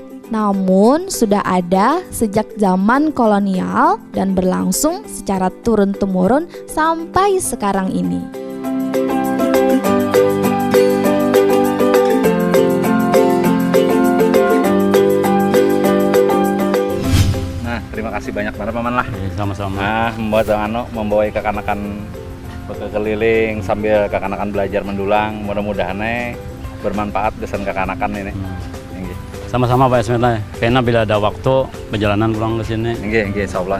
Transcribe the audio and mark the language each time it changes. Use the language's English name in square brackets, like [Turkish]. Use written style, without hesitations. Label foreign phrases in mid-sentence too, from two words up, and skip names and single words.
[Indonesian] Namun sudah ada sejak zaman kolonial dan berlangsung secara turun-temurun sampai sekarang ini. Terima kasih banyak banget Paman lah. Sama-sama. Membawa kekanakan berkeliling sambil kekanakan belajar mendulang. Mudah-mudahan bermanfaat kesan kekanakan ini. Sama-sama Pak Esmet lah. Kayaknya bila ada waktu perjalanan pulang ke sini. Insyaallah.